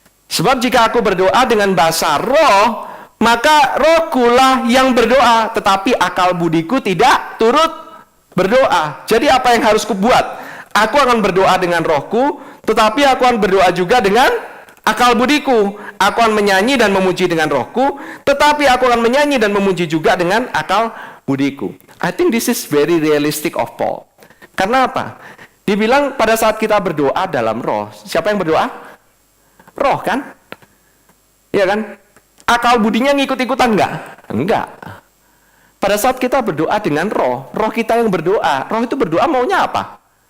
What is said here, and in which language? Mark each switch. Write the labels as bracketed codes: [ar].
[id] Sebab jika aku berdoa dengan bahasa roh, maka rohkulah yang berdoa, tetapi akal budiku tidak turut berdoa. Jadi apa yang harus kubuat? Aku akan berdoa dengan rohku, tetapi aku akan berdoa juga dengan akal budiku. Aku akan menyanyi dan memuji dengan rohku, tetapi aku akan menyanyi dan memuji juga dengan akal budiku. [en] I think this is very realistic of Paul. [id] Karena apa? Dibilang pada saat kita berdoa dalam roh, siapa yang berdoa? Roh kan? Iya kan? Akal budinya ngikut-ikutan enggak? Enggak. Pada saat kita berdoa dengan roh, roh kita yang berdoa. Roh itu berdoa maunya apa?